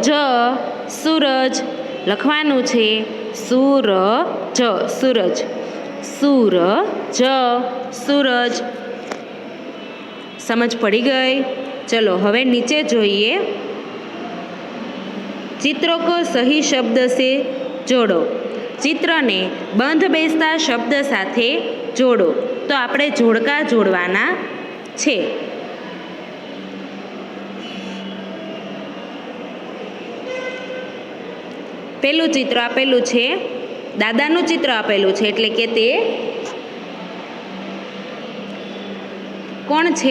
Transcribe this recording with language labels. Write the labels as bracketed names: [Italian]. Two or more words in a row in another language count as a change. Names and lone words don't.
[Gujarati] સૂરજ. લખવાનું છે સૂરજ. સૂરજ સૂરજ। સમજ પડી ગઈ? ચલો હવે નીચે જોઈએ। [Hindi] चित्रों को सही शब्द से जोड़ो। [Gujarati] ચિત્ર ને બંધ બેસતા શબ્દ સાથે જોડો। તો આપણે જોડકા જોડવાના છે। પેલું ચિત્ર આપેલું છે, દાદાનું ચિત્ર આપેલું છે એટલે કે તે કોણ છે?